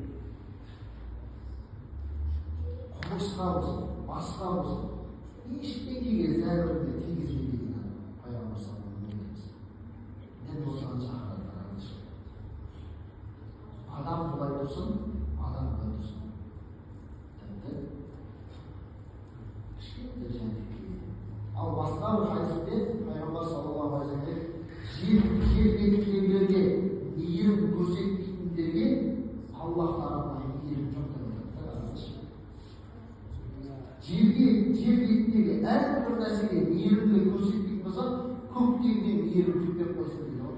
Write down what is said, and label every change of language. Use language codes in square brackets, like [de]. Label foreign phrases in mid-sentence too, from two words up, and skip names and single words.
[kk] Құмырсқа болсын, басқа болсын, ештеңеге зәбірді тигізбе деген пайғамбар осыған шақырады. Адам былай тұрсын, адам былай тұрсын. Тіпті кішкентай жәндікке. Ал басқа бір хадисте пайғамбар [ar] صلى الله عليه وسلم [kk] жер бетіндегілерге мейірім көрсетпейтіндерге Аллах тарапынан мейірім жоқ деп айтады. Жер бетіндегі әрбір нәрсеге мейірімділік көрсетпейтін болса, көктемде мейірім жүктеп қойсын дейді.